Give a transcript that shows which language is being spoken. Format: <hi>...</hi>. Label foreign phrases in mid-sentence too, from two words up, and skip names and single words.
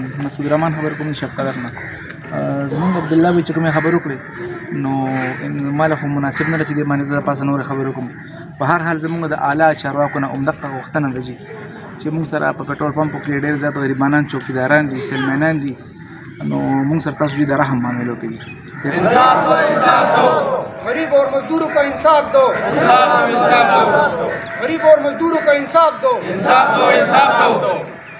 <ps>مسعود رحمان خبر کوم شفقت نه زمونږ عبدالله بي چې کومې خبرې وکړې نو ما له خو مناسب نه ده چې دې باندې زه پاسه نورې خبرې وکړم. په هر حال زمونږ د اعلی چارواکو نه همدغه غوښتنه ده چې موږ سره په پټرول پمپو کې ډېر زیات غریبانان چوکیداران دي، سیلمینان دي، نو موږ سره تاسو د رحم معاملو کوي.</ps> <hi>इंसाफ दो, इंसाफ दो, गरीब और मजदूरों का इंसाफ दो, गरीब और मजदूरों का इंसाफ दो, इंसाफ दो, इंसाफ दो।</hi>